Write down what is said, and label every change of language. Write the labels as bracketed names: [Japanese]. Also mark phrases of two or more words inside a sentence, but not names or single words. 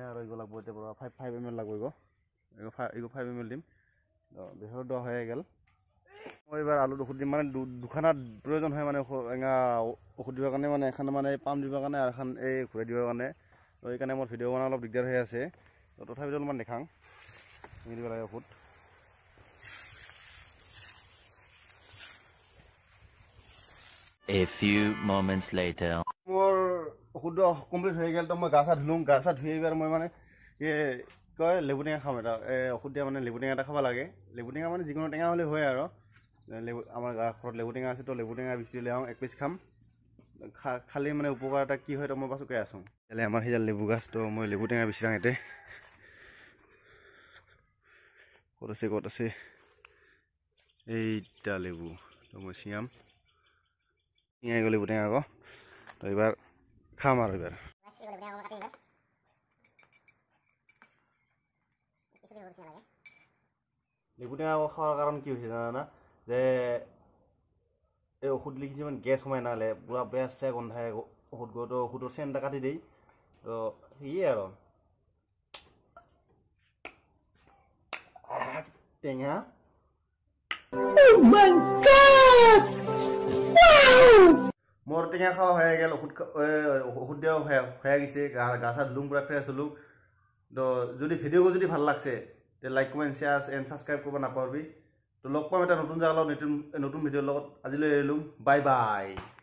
[Assamese] আৰু এইগো লাগব এতিয়া পৰা 5 ml লাগব এইগো 5 ml দিম তো বেহৰ দোৱা হৈ গেল মই এইবাৰ আলুত ঔষধ দিম মানে দুখানাত প্ৰয়োজন হয় মানে এঙা ঔষধ দিবৰ কাৰণে মানে এখন মানে পাম্প দিবৰ কাৰণে আৰু এখন এই ঘূৰাই দিবৰ কাৰণে তো এইকাৰণে মোৰ ভিডিঅ' বনাই অলপ দিগদাৰ হৈ আছে তো তথাপিতো অলপমান দেখাং দিব লাগে ঔষধ [English] A few moments later. [Assamese] মোৰ ওষুধ কমপ্লিট হৈ গেল তো মই গা চা ধুই এইবাৰ মই মানে কয় লেবু টেঙা খাম এটা ওষুধ দিয়া মানে লেবু টেঙা এটা খাব লাগে লেবু টেঙা মানে যিকোনো টেঙা হ'লে হয় আৰু আমাৰ ঘৰত লেবু টেঙা আছে তো লেবু টেঙা বেছি লৈ আহোঁ 1 পিচ খাম খালি মানে উপকাৰ এটা কি হয় তো মই পাছত কৈ আছোঁ তেলে আমাৰ সেইডাল লেবু গাছ তো মই লেবু টেঙা বেছি ৰাং এতে ক'ত আছে এইটা লেবু তো মই চিঙাম চিঙাই গ'লে লেবু টেঙা আকৌ তো এইবাৰ খাম আৰু এইবাৰ লেবু টেঙা আকৌ খোৱাৰ কাৰণ কি হৈছে জানা যে এই ঔষধ লিখিছে মানে গেছ সোমাই নালে পুৰা বেয়া চেয়া গোন্ধাই ঔষধ গৈ তো ঔষধৰ চেন এটা কাটি দেই তো সেয়ে আৰু টেঙা [Bangla] মোৰ টেঙা খাওয়া হয়ে গেল ওষুধ দেওয়া হয়ে গেছে গা চা ধুলুম পুরা ফ্রেশ হলুম তো যদি ভিডিও যদি ভাল লাগছে তে [English] like comment share and subscribe [Bangla] করবা না পারবি তো লগ পাম এটা নতুন জায়গা নতুন ভিডিওর লগত [Assamese] আজিলৈ এৰিলোঁ [English] bye bye